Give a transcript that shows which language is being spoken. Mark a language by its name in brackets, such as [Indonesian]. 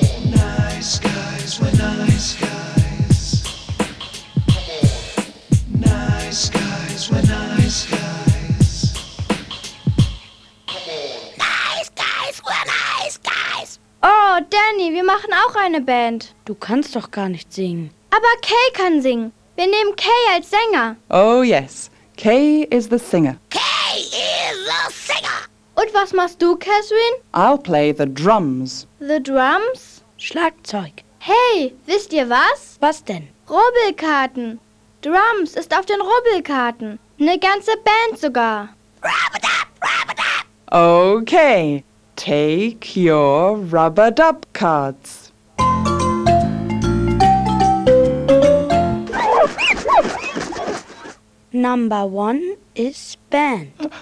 [English] Nice guys, we're nice guys. Nice guys, we're nice guys. Nice guys, we're nice guys. [German] Oh, Danny, wir machen auch eine Band. Du kannst doch gar nicht singen. Aber Kay kann singen. Wir nehmen Kay als Sänger. [English] Oh yes, Kay is the singer. Kay is the singer! [German] Und was machst du, Catherine? [English] I'll play the drums. The drums? [German] Schlagzeug. Hey, wisst ihr was? Was denn? Rubbelkarten. Drums ist auf den Rubbelkarten. Eine ganze Band sogar. [English] Rub-a-dub, rub-a-dub! Okay, take your rub-a-dub cards. Number one is band.